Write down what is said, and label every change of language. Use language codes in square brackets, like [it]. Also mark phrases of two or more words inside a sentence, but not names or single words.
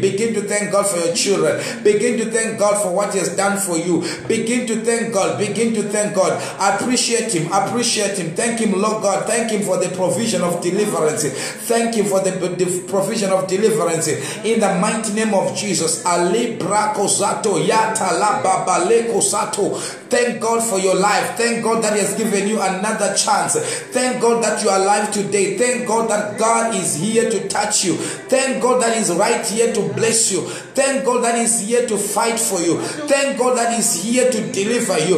[en] Begin to thank God for your children. Begin to thank God for what he has done for you. Begin to thank God. Begin to thank God. Appreciate him. Appreciate him. Thank him, Lord God. Thank him for the provision of deliverance. Thank him for the provision of deliverance. In the mighty name of Jesus. Ali brakosato yata la babaleko sato. Thank God for your life. Thank God that he has given you another chance. Thank God that you are alive today. Thank God that God is here to touch you. Thank God that he's right here to bless you. Thank God that he's here to fight for you. Thank God that he's here to deliver you.